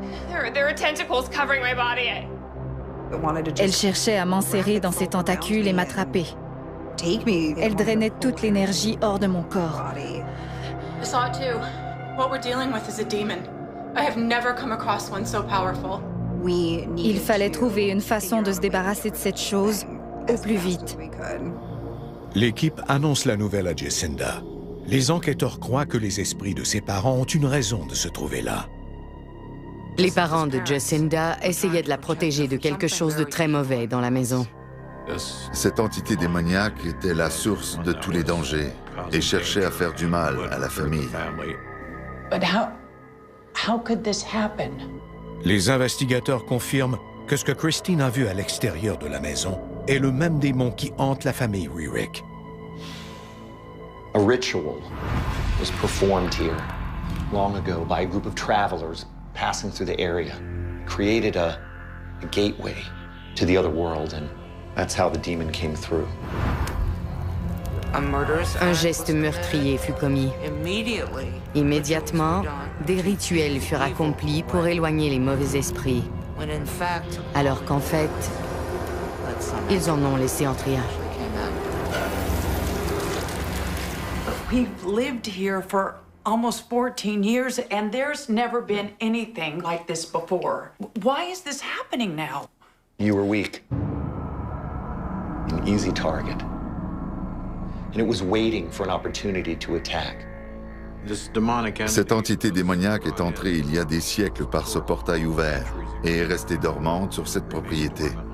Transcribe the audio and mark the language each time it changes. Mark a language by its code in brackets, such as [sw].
[en] There were tentacles covering my body. [fr] Elle cherchait à m'enserrer dans ses tentacules et m'attraper. Elle drainait toute l'énergie hors de mon corps. [en] I saw it too. What we're dealing with is a demon. I have never come across one so powerful. [fr] Il fallait trouver une façon de se débarrasser de cette chose au plus vite. L'équipe annonce la nouvelle à Jacinda. Les enquêteurs croient que les esprits de ses parents ont une raison de se trouver là. Les parents de Jacinda essayaient de la protéger de quelque chose de très mauvais dans la maison. Cette entité démoniaque était la source de tous les dangers et cherchait à faire du mal à la famille. [en] But how could this happen? [fr] Les investigateurs confirment que ce que Christine a vu à l'extérieur de la maison est le même démon qui hante la famille Rearick. [en] A ritual was performed here long ago by a group of travelers passing through the area. Created a gateway to the other world, and that's how the demon came through. [fr] Un geste meurtrier fut commis. Immédiatement, des rituels furent accomplis pour éloigner les mauvais esprits, alors qu'en fait, ils en ont laissé entrer un. [en] We've lived here for almost 14 years, and there's never been anything like this before. Why is this happening now? You were weak. An easy target. And it was waiting for an opportunity to attack. [fr] Cette entité démoniaque est entrée il y a des siècles par ce portail ouvert et est restée dormante sur cette propriété.